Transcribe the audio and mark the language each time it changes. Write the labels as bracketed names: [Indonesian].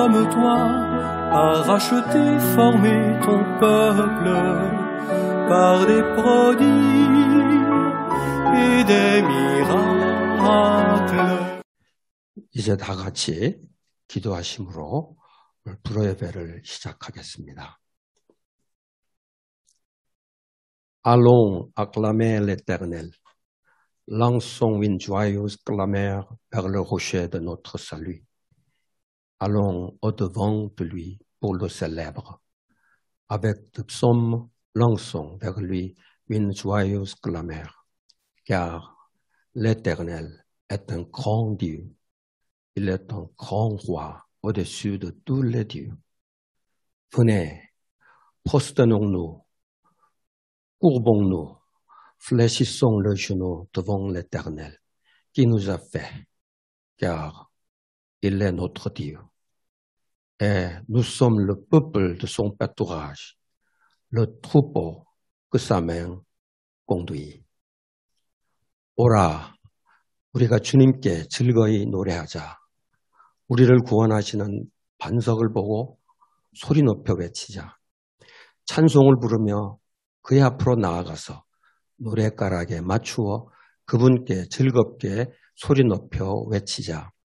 [French] toi, a racheté, formé ton peuple par des prodiges et des miracles. [Korean] 이제 다 같이 기도하심으로 불어 예배를 시작하겠습니다. [French] Allons acclamer l'Éternel. Lançons une joyeuse clameur vers le rocher de notre salut. Allons au-devant de lui pour le célèbre. Avec de psaumes, lançons vers lui une joyeuse clameur, car l'Éternel est un grand Dieu. Il est un grand roi au-dessus de tous les dieux. Venez, prosternons-nous, courbons-nous, fléchissons le genou devant l'Éternel qui nous a fait, car il est notre Dieu. Et nous sommes le peuple de son pâturage, le troupeau que sa main conduit. [Korean] 오라, 우리가 주님께 즐거이 노래하자. 우리를 구원하시는 반석을 보고 소리 높여 외치자. 찬송을 부르며 그의 앞으로 나아가서 노랫가락에 맞추어 그분께 즐겁게 소리 높여 외치자.